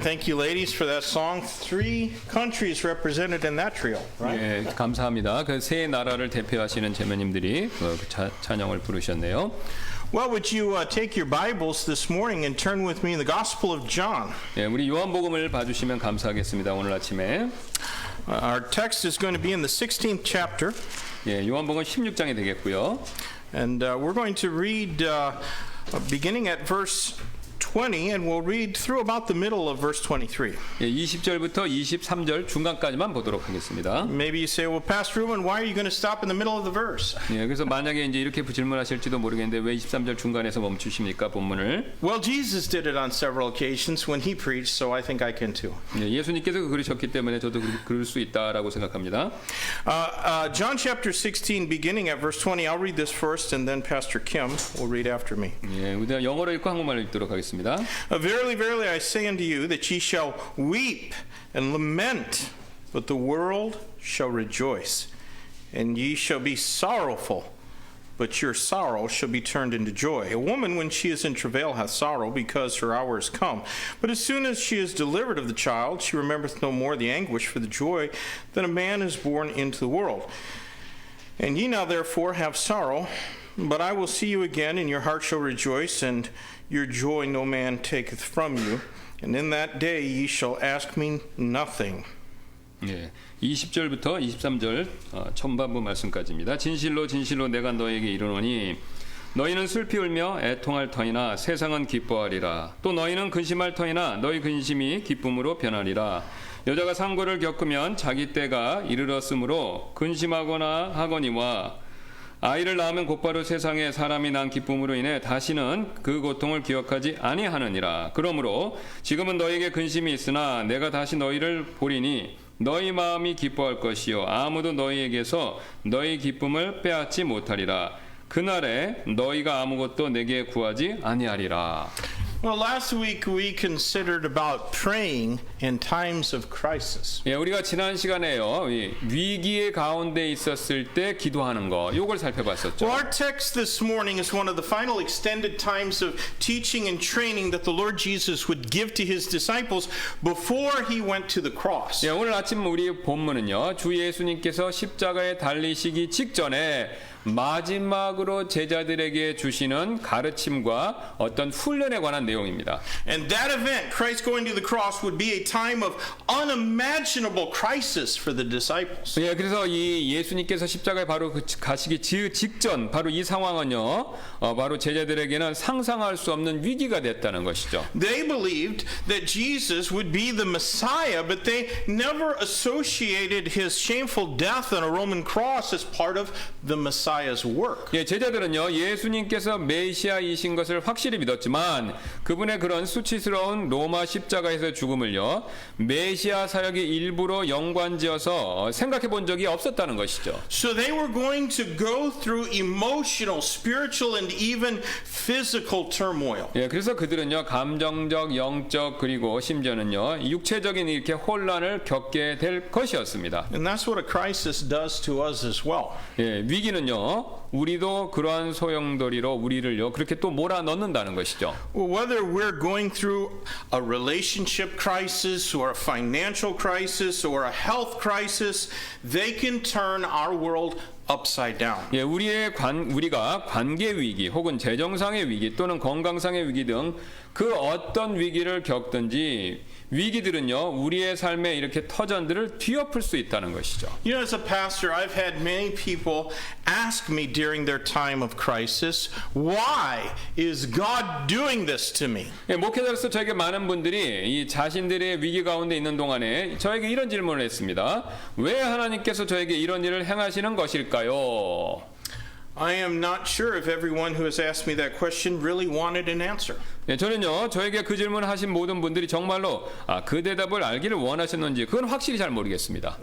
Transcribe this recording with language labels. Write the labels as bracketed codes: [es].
[en] Thank you, ladies, for that song. 3 countries represented in that trio, right? [ko] 예, 감사합니다. 그 세 나라를 대표하시는 제매님들이 찬양을 부르셨네요. [en] Well, would you take your Bibles this morning and turn with me in the Gospel of John? [ko] 예, 우리 요한복음을 봐주시면 감사하겠습니다. 오늘 아침에 [en] Our text is going to be in the 16th chapter, [ko] 예, 요한복음 16장이 되겠고요. [en] and we're going to read beginning at verse 20, and we'll read through about the middle of verse 23. [ko] 예, 20절부터 23절 중간까지만 보도록 하겠습니다. [en] Maybe you say, well, Pastor Ruben, why are you going to stop in the middle of the verse? [ko] 예, 그래서 만약에 이제 이렇게 질문하실지도 모르겠는데 왜 23절 중간에서 멈추십니까 본문을? [en] Well, Jesus did it on several occasions when he preached, so I think I can too. [ko] 예, 예수님께서 그러셨기 때문에 저도 그럴 수 있다라고 생각합니다. [en] John chapter 16, beginning at verse 20. I'll read this first, and then Pastor Kim will read after me. [ko] 예, 우리가 영어로 읽고 한국말로 읽도록 하겠습니다. [en] Verily, verily, I say unto you that ye shall weep and lament, but the world shall rejoice. And ye shall be sorrowful, but your sorrow shall be turned into joy. A woman, when she is in travail, hath sorrow, because her hour is come. But as soon as she is delivered of the child, she remembereth no more the anguish for the joy that a man is born into the world. And ye now therefore have sorrow, but I will see you again, and your heart shall rejoice, and your joy no man taketh from you. And in that day ye shall ask me nothing. [ko] 예, 20절부터 23절 전반부 말씀까지입니다. 진실로 진실로 내가 너에게 이르노니 너희는 슬피 울며 애통할 터이나 세상은 기뻐하리라. 또 너희는 근심할 터이나 너희 근심이 기쁨으로 변하리라. 여자가 상고를 겪으면 자기 때가 이르렀으므로 근심하거나 하거니와 아이를 낳으면 곧바로 세상에 사람이 난 기쁨으로 인해 다시는 그 고통을 기억하지 아니하느니라. 그러므로 지금은 너희에게 근심이 있으나 내가 다시 너희를 보리니 너희 마음이 기뻐할 것이요 아무도 너희에게서 너희 기쁨을 빼앗지 못하리라. 그날에 너희가 아무것도 내게 구하지 아니하리라. [en] Well, last week we considered about praying in times of crisis. [ko] 예, 우리가 지난 시간에요. 위기의 가운데 있었을 때 기도하는 거, 요걸 살펴봤었죠. [en] Well, our text this morning is one of the final extended times of teaching and training that the Lord Jesus would give to his disciples before he went to the cross. [ko] 예, 오늘 아침 우리 본문은요. 주 예수님께서 십자가에 달리시기 직전에 마지막으로 제자들에게 주시는 가르침과 어떤 훈련에 관한 내용입니다. [en] And that event, Christ going to the cross, would be a time of unimaginable crisis for the disciples. [ko] 예, 그래서 이 예수님께서 십자가에 바로 가시기 직전 바로 이 상황은요. 바로 제자들에게는 상상할 수 없는 위기가 됐다는 것이죠. [en] They believed that Jesus would be the Messiah, but they never associated his shameful death on a Roman cross as part of the Messiah's work. [ko] 예, 제자들은요 예수님께서 메시아이신 것을 확실히 믿었지만 그분의 그런 수치스러운 로마 십자가에서 죽음을요 메시아 사역의 일부로 연관지어서 생각해 본 적이 없었다는 것이죠. [en] So they were going to go through emotional, spiritual, and even physical turmoil. [ko] 예, 그래서 그들은요 감정적, 영적 그리고 심지어는요 육체적인 이렇게 혼란을 겪게 될 것이었습니다. [en] And that's what a crisis does to us as well. [ko] 예, 위기는요 우리도 그러한 소용돌이로 우리를요 그렇게 또 몰아넣는다는 것이죠. [en] Well, whether we're going through a relationship crisis or a financial crisis or a health crisis, they can turn our world upside down. [ko] 예, 우리가 관계 위기 혹은 재정상의 위기 또는 건강상의 위기 등 그 어떤 위기를 겪든지 위기들은요 우리의 삶에 이렇게 터전들을 뒤엎을 수 있다는 것이죠. [en] You know, as a pastor, I've had many people ask me during their time of crisis, why is God doing this to me? [ko] 예, 목회자로서 저에게 많은 분들이 이 자신들의 위기 가운데 있는 동안에 저에게 이런 질문을 했습니다. 왜 하나님께서 저에게 이런 일을 행하시는 것일까요? [en] I am not sure if everyone who has asked me that question really wanted an answer. [ko] 예, 저는요 저에게 그 질문을 하신 모든 분들이 정말로 그 대답을 알기를 원하셨는지 그건 확실히 잘 모르겠습니다.